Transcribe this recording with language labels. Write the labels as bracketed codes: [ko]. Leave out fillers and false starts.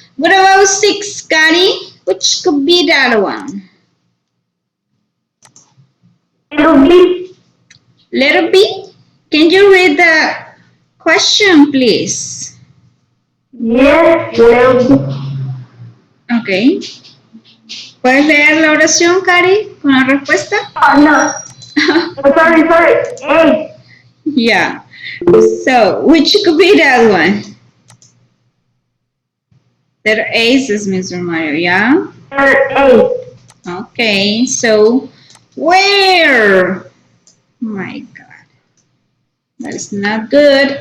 [en] What about six, Gary? Which could be that one? Little B. Letter B? Can you read the question, please? Yes, little B. Okay. [es] ¿Puedes leer la oración, Cari, con la respuesta? [en] Oh, no. Oh, sorry. A. Yeah. So, which could be that one? Letter A says Mr. Mario, yeah? Letter A. Okay, so where? My God, that is not good.